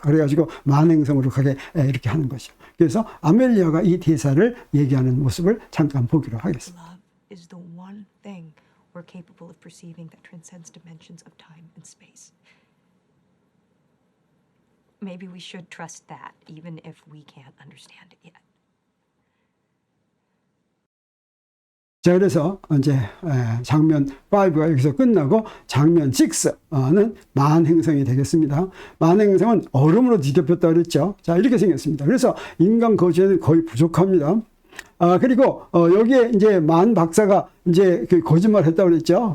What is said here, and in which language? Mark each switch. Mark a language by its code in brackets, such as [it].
[ko] 그래가지고 만행성으로 가게 이렇게 하는 것이죠. 그래서 아멜리아가 이 대사를 얘기하는 모습을 잠깐 보기로 하겠습니다. [en] Love is the one thing we're capable of perceiving that transcends dimensions of time and space. Maybe we should trust that, even if we can't understand it yet. [ko] 자, 그래서 이제 장면 5가 여기서 끝나고 장면 6는 만행성이 되겠습니다. 만행성은 얼음으로 뒤덮였다 그랬죠. 자, 이렇게 생겼습니다. 그래서 인간 거주에는 거의 부족합니다. 그리고 여기에 이제 만 박사가 이제 그 거짓말 했다고 그랬죠.